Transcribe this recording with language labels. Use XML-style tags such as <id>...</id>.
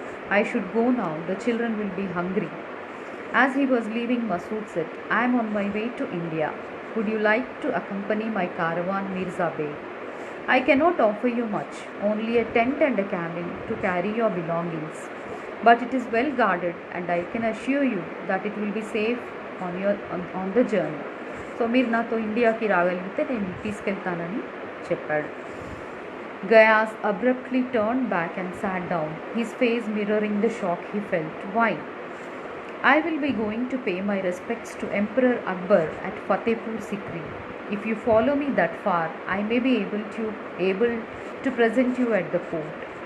<en>I should go now, the children will be hungry." As he was leaving, Masood said, "I am on my way to India. Would you like to accompany my caravan, Mirza Bey? I cannot offer you much, only a tent and a camel to carry your belongings. But it is well guarded, and I can assure you that it will be safe on the journey.</en> <te>So మీరు నాతో ఇండియాకి రాగలిగితే నేను తీసుకెళ్తానని చెప్పాడు.</te> <en>Gayas abruptly turned back and sat down, his face mirroring the shock he felt. "Why?" "I will be going to pay my respects to Emperor Akbar at Fatehpur Sikri. If you follow me that far, I may be able to present you at the court."</en>